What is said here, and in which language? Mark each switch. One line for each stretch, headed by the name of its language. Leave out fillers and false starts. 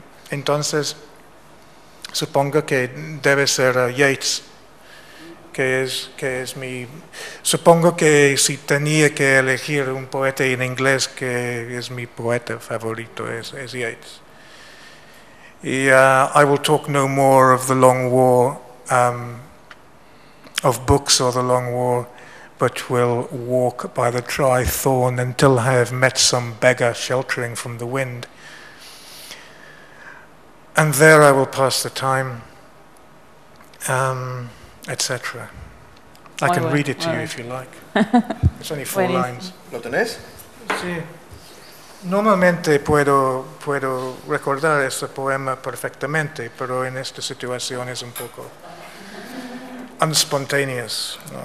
Spanish: Entonces, supongo que debe ser Yeats, que es mi... Supongo que si tenía que elegir un poeta en inglés que es mi poeta favorito, es Yeats.
English: Y I will talk no more of the long war, of books or the long war, but will walk by the dry thorn until I have met some beggar sheltering from the wind. And there I will pass the time. Etc. I can read it to you if you like. It's only 4 lines.
Spanish: ¿Lo tenés? Sí. Normalmente puedo recordar este poema perfectamente, pero en esta situación es un poco unspontaneous.